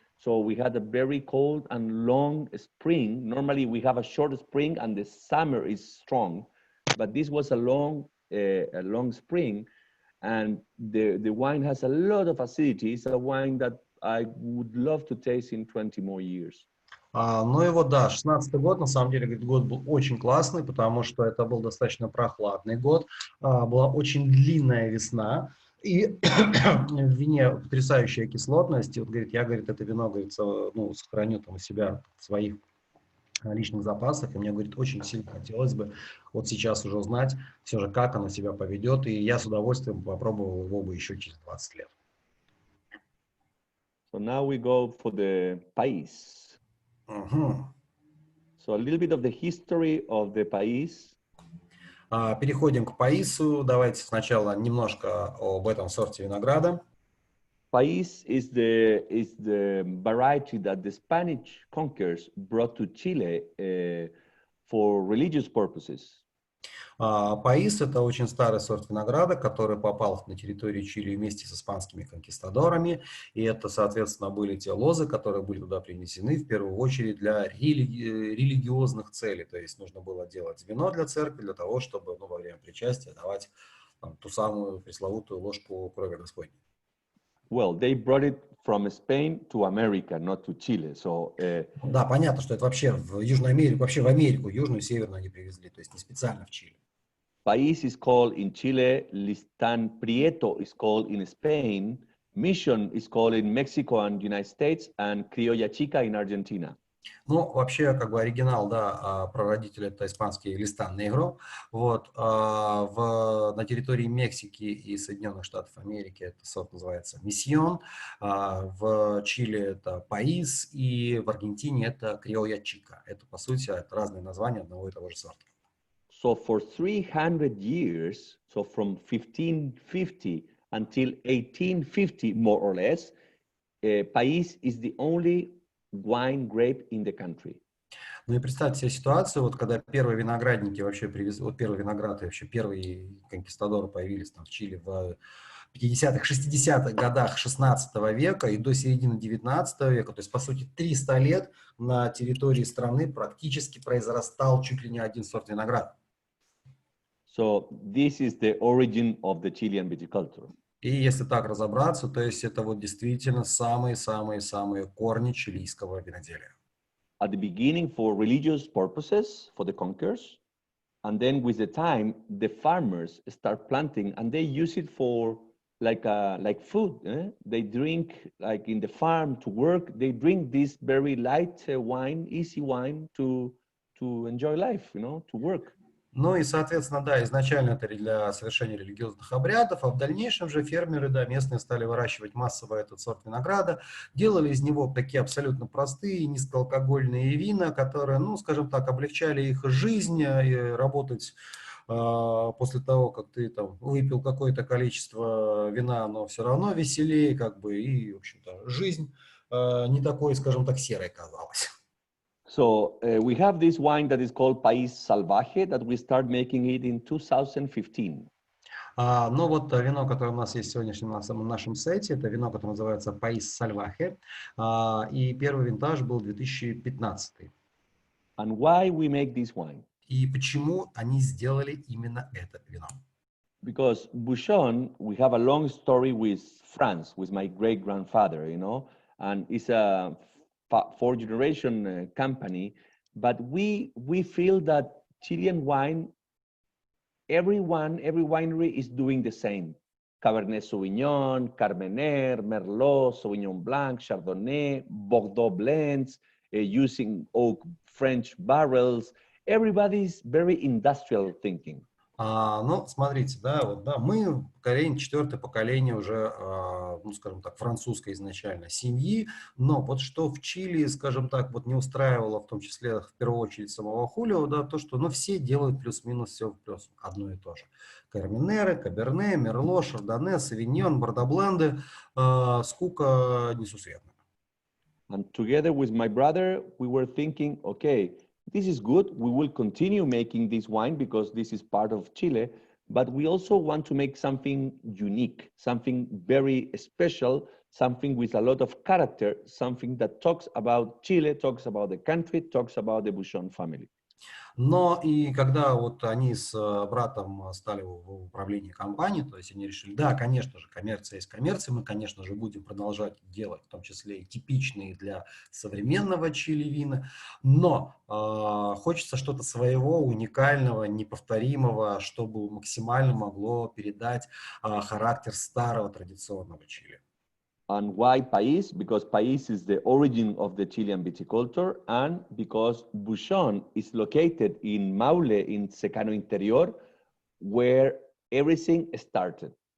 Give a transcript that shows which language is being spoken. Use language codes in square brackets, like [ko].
[en] So we had a very cold and long spring. Normally we have a short spring and the summer is strong, but this was a long spring, and the wine has a lot of acidity. It's a wine that I would love to taste in 20 more years. [ru] Ну его, да, 16-й год, на самом деле, говорит, год был очень классный, потому что это был достаточно прохладный год, была очень длинная весна, и в вине потрясающая кислотность. И вот, говорит, я, говорит, это вино, говорит, ну, сохраню там у себя в своих личных запасах, и мне, говорит, очень сильно хотелось бы вот сейчас уже узнать все же, как оно себя поведет, и я с удовольствием попробовал его бы еще через 20 лет. [en] So now we go for the país. So a little bit of the history of the país. [ru] Переходим к паису. Давайте сначала немножко об этом сорте винограда. [en] País is the variety that the Spanish conquerors brought to Chile for religious purposes. [ru] Паис – это очень старый сорт винограда, который попал на территорию Чили вместе с испанскими конкистадорами. И это, соответственно, были те лозы, которые были туда принесены в первую очередь для религиозных целей. То есть нужно было делать вино для церкви, для того, чтобы во время причастия давать ту самую пресловутую ложку крови Господней. [en] Well, they brought it from Spain to America, not to Chile. So, [ru] да, понятно, что это вообще в Южную Америку, вообще в Америку, Южную и Северную они привезли, то есть не специально в Чили. [en] País is called in Chile, Listán Prieto is called in Spain, Mission is called in Mexico and United States, and Criolla Chica in Argentina. [ru] Ну, вообще, как бы оригинал, да, прародитель это испанский листан негро. Вот, на территории Мексики и Соединенных Штатов Америки это сорт называется мисьон, в Чили это паис и в Аргентине это криоя чика. Это, по сути, это разные названия одного и того же сорта. [en] So for 300 years, so from 1550 until 1850, more or less, País is the only wine grape in the country. [ru] Ну и представьте себе ситуацию, вот когда первые виноградники вообще привезли, вот первые винограды, вообще первые конкистадоры появились там в Чили в 50-х, 60-х годах 16 века и до середины 19 века, то есть по сути 300 лет на территории страны практически произрастал чуть ли не один сорт винограда. [en] So this is the origin of the Chilean viticulture. [ru] И если так разобраться, то есть это вот действительно самые-самые-самые корни чилийского виноделия. [en] At the beginning for religious purposes, for the conquerors, and then with the time, the farmers start planting and they use it for like food. They drink like in the farm to work. They drink this very light wine, easy wine to enjoy life, to work. [ru] Ну и, соответственно, да, изначально это для совершения религиозных обрядов, а в дальнейшем же фермеры, да, местные стали выращивать массово этот сорт винограда, делали из него такие абсолютно простые, низкоалкогольные вина, которые, ну, скажем так, облегчали их жизнь, и работать после того, как ты там выпил какое-то количество вина, но все равно веселее, как бы, и, в общем-то, жизнь не такой, скажем так, серой казалась. [en] So we have this wine that is called País Salvaje that we start making it in 2015. [ru] Но вот вино, которое у нас есть сегодня в нашем сете, это вино, которое называется País Salvaje, и первый винтаж был 2015. [en] And why we make this wine? [ru] И почему они сделали именно это вино? [en] Because Bouchon, we have a long story with France, with my great-grandfather, and it's a fourth-generation company, but we feel that Chilean wine, every winery is doing the same. Cabernet Sauvignon, Carmener, Merlot, Sauvignon Blanc, Chardonnay, Bordeaux blends, using oak French barrels. Everybody's very industrial thinking. [ru] Ну, смотрите, мы поколение, четвертое поколение уже, ну, скажем так, французской изначально семьи, но вот что в Чили, скажем так, вот не устраивало, в том числе, в первую очередь, самого Хулио, да, то, что, ну, все делают плюс-минус все плюс одно и то же. Карминеры, Каберне, Мерло, Шардоне, Савиньон, Бордобленды, скука несусветная. [en] And together with my brother, we were thinking, okay, this is good. We will continue making this wine because this is part of Chile, but we also want to make something unique, something very special, something with a lot of character, something that talks about Chile, talks about the country, talks about the Bouchon family. [ru] Но и когда вот они с братом стали в управлении компанией, то есть они решили, да, конечно же, коммерция есть коммерция, мы, конечно же, будем продолжать делать, в том числе и типичные для современного Чили вина, но хочется что-то своего, уникального, неповторимого, чтобы максимально могло передать характер старого традиционного Чили. [en] And why País? Because País is the origin of the Chilean viticulture, and because Bouchon is located in Maule, in Secano Interior, where everything started.